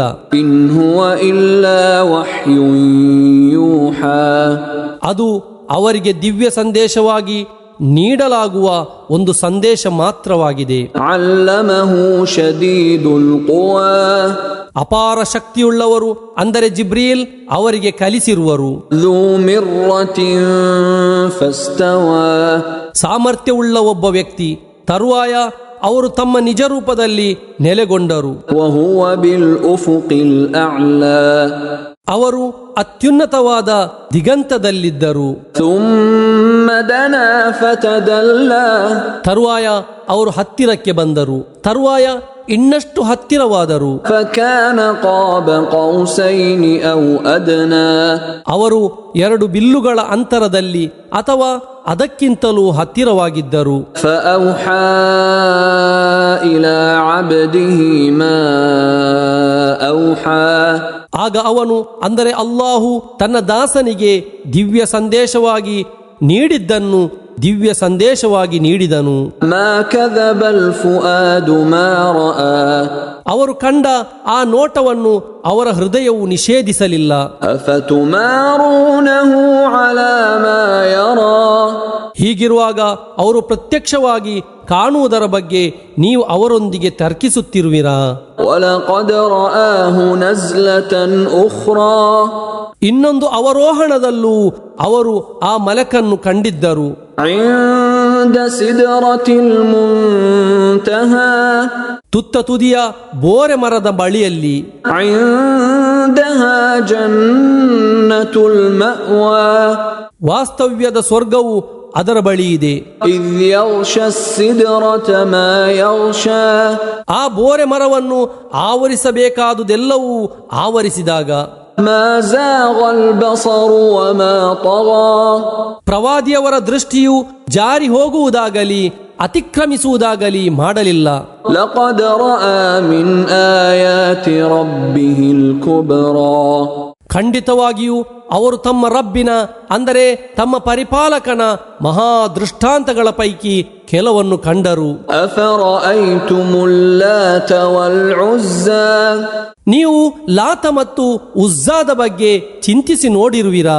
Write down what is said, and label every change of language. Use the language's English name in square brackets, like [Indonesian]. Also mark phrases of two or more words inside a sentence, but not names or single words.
[Arabic] إن هو إلا وحي يوحى. [Kannada] ಅದು ಅವರಿಗೆ ದಿವ್ಯ ಸಂದೇಶವಾಗಿ ನೀಡಲಾಗುವ ಒಂದು ಸಂದೇಶ ಮಾತ್ರವಾಗಿದೆ. [Arabic] علمه شديد القوى. [Kannada] ಅಪಾರ ಶಕ್ತಿಯುಳ್ಳವರು ಅಂದರೆ ಜಿಬ್ರೀಲ್ ಅವರಿಗೆ ಕಲಿಸಿರುವರು. [Arabic] ذو مرة فاستوى. [Kannada] ಸಾಮರ್ಥ್ಯವುಳ್ಳ ಒಬ್ಬ ವ್ಯಕ್ತಿ, ತರುವಾಯ ಅವರು ತಮ್ಮ ನಿಜ ರೂಪದಲ್ಲಿ ನೆಲೆಗೊಂಡರು. [Arabic] وهو بالأفق الأعلى. [Kannada] ಅವರು ಅತ್ಯುನ್ನತವಾದ ದಿಗಂತದಲ್ಲಿದ್ದರು. [Arabic] ثم دنا فتدلى. [Kannada] ತರುವಾಯ ಅವರು ಹತ್ತಿರಕ್ಕೆ ಬಂದರು, ತರುವಾಯ ಇನ್ನಷ್ಟು ಹತ್ತಿರವಾದರು. [Arabic] فكان قاب قوسين أو أدنى. [Kannada] ಅವರು 2 ಬಿಲ್ಲುಗಳ ಅಂತರದಲ್ಲಿ ಅಥವಾ ಅದಕ್ಕಿಂತಲೂ ಹತ್ತಿರವಾಗಿದ್ದರು. [Arabic] فأوحى إلى عبده ما أوحى. [Kannada] ಆಗ ಅವನು ಅಂದರೆ ಅಲ್ಲಾಹು ತನ್ನ ದಾಸನಿಗೆ ದಿವ್ಯ ಸಂದೇಶವಾಗಿ ನೀಡಿದ್ದನ್ನು ದಿವ್ಯ ಸಂದೇಶವಾಗಿ ನೀಡಿದನು. [Arabic] ما كذب الفؤاد ما رأى. [Kannada] ಅವರು ಕಂಡ ಆ ನೋಟವನ್ನು ಅವರ ಹೃದಯವು ನಿಷೇಧಿಸಲಿಲ್ಲ. [Arabic] أفتمارونه على ما يرى. [Kannada] ಹೀಗಿರುವಾಗ ಅವರು ಪ್ರತ್ಯಕ್ಷವಾಗಿ ಕಾಣುವುದರ ಬಗ್ಗೆ ನೀವು ಅವರೊಂದಿಗೆ ತರ್ಕಿಸುತ್ತಿರುವಿರಾ? [Arabic] ولقد رآه نزلة أخرى. [Kannada] ಇನ್ನೊಂದು ಅವರೋಹಣದಲ್ಲೂ ಅವರು ಆ ಮಲಕನ್ನು ಕಂಡಿದ್ದರು. [Arabic] عند سدرة المنتهى. [Kannada] ತುತ್ತ ತುದಿಯ ಬೋರೆ ಮರದ ಬಳಿಯಲ್ಲಿ. [Arabic] عندها جنة المأوى. [Kannada] ವಾಸ್ತವ್ಯದ ಸ್ವರ್ಗವು ಅದರ ಬಳಿ ಇದೆ. [Arabic] إذ يغشى السدرة ما يغشى. [Kannada] ಆ ಬೋರೆ ಮರವನ್ನು ಆವರಿಸಬೇಕಾದುದೆಲ್ಲವೂ ಆವರಿಸಿದಾಗ. [Arabic] ما زاغ البصر وما طغى. [Kannada] ಪ್ರವಾದಿಯವರ ದೃಷ್ಟಿಯು ಜಾರಿ ಹೋಗುವುದಾಗಲಿ ಅತಿಕ್ರಮಿಸುವುದಾಗಲಿ ಮಾಡಲಿಲ್ಲ. [Arabic] لقد رأى من آيات ربه الكبرى. [Kannada] ಖಂಡಿತವಾಗಿಯೂ ಅವರು ತಮ್ಮ ರಬ್ಬಿನ ಅಂದರೆ ತಮ್ಮ ಪರಿಪಾಲಕನ ಮಹಾ ದೃಷ್ಟಾಂತಗಳ ಪೈಕಿ ಕೆಲವನ್ನು ಕಂಡರು. [Arabic] أفرأيتم اللات والعزى. [Kannada] ನೀವು ಲಾತ ಮತ್ತು ಉಜ್ಜಾದ ಬಗ್ಗೆ ಚಿಂತಿಸಿ ನೋಡಿರುವಿರಾ?